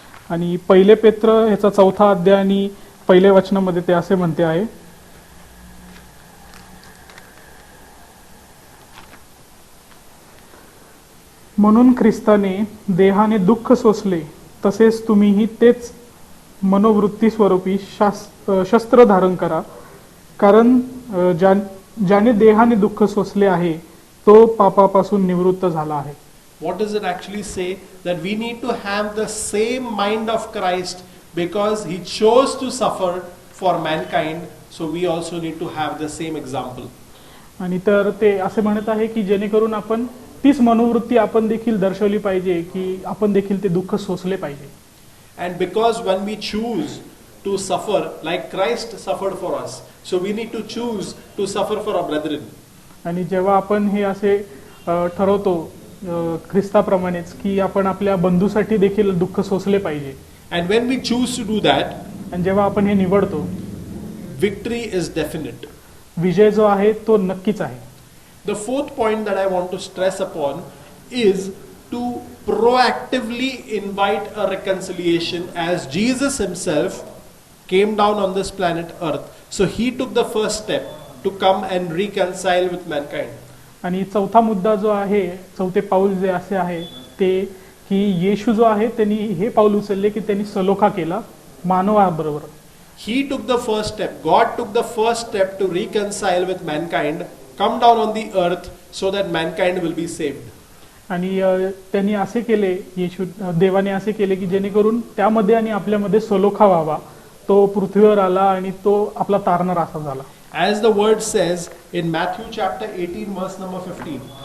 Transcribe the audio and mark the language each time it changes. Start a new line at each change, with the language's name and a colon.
Marathi: आणि पहिले पेत्र ह्याचा 4था अध्याय आणि पहिल्या वचनामध्ये ते असे म्हणते आहे, म्हणून ख्रिस्ताने देहाने दुःख सोसले तसेच तुम्हीही तेच मनोवृत्ती स्वरूपी शस्त्र धारण करा, कारण ज्याने देहाने दुःख सोसले आहे तो पापापासून निवृत्त झाला आहे.
English: What does it actually say? That we need to have the same mind of Christ because he chose to suffer for mankind, so we also need to have the same example.
Marathi: आणि तर ते असे म्हणत आहे की जेणेकरून आपण तीच मनोवृत्ती आपण देखील दर्शवली पाहिजे की आपण देखील ते दुःख सोसले पाहिजे.
English: And because when we choose to suffer like Christ suffered for us, so we need to choose to suffer for our brethren.
Marathi: आणि जेव्हा आपण हे असे ठरवतो ख्रिस्ताप्रमाणेच की आपण आपल्या बंधूसाठी देखील दुःख सोसले पाहिजे,
English: And when we choose to do that,
Marathi: आणि जेव्हा आपण हे निवडतो,
English: victory is definite.
Marathi: विजय जो आहे तो नक्कीच आहे.
English: The fourth point that I want to stress upon is to proactively invite a reconciliation, as Jesus himself came down on this planet Earth. So he took the first step to come and reconcile with mankind.
Marathi: आणि चौथा मुद्दा जो आहे, चौथे पाऊल जे असे आहे ते की येशू जो आहे त्यांनी हे पाऊल उचलले की त्यांनी सलोखा केला मानवाबरोबर.
English: He took the first step. God took the first step to reconcile with mankind, come down on the earth so that mankind will be saved.
Marathi: आणि त्यांनी असे केले, येशू देवाने असे केले की जेणेकरून त्यामध्ये आणि आपल्यामध्ये सलोखा व्हावा. तो पृथ्वीवर आला आणि तो आपला तारणार असा झाला.
English: As the word says in Matthew chapter 18 verse number 15.